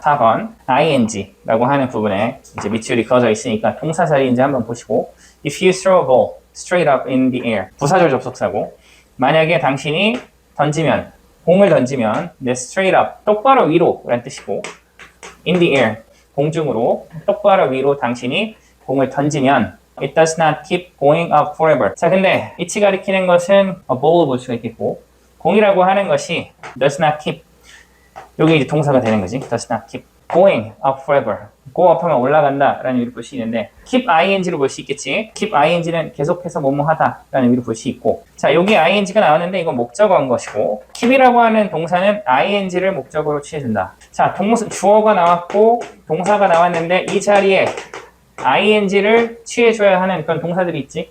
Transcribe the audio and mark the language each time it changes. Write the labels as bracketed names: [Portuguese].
[Korean] 4번 ing라고 하는 부분에 이제 밑줄이 그어져 있으니까 동사 자리인지 한번 보시고, if you throw a ball straight up in the air, 부사절 접속사고, 만약에 당신이 던지면, 공을 던지면 straight up, 똑바로 위로 라는 뜻이고, in the air, 공중으로 똑바로 위로 당신이 공을 던지면 it does not keep going up forever. 자, 근데 이치 가리키는 것은 a ball을 볼 수가 있겠고, 공이라고 하는 것이 does not keep, 여기 이제 동사가 되는 거지. [English] does not keep going up forever. [Korean] go up 하면 올라간다 라는 의미로 볼 수 있는데, keep ing로 볼 수 있겠지. keep ing는 계속해서 뭐뭐 하다 라는 의미로 볼 수 있고, 자, 여기 ing가 나왔는데 이건 목적어인 것이고, keep이라고 하는 동사는 ing를 목적어로 취해준다. 자, 주어가 나왔고 동사가 나왔는데 이 자리에 ing를 취해줘야 하는 그런 동사들이 있지.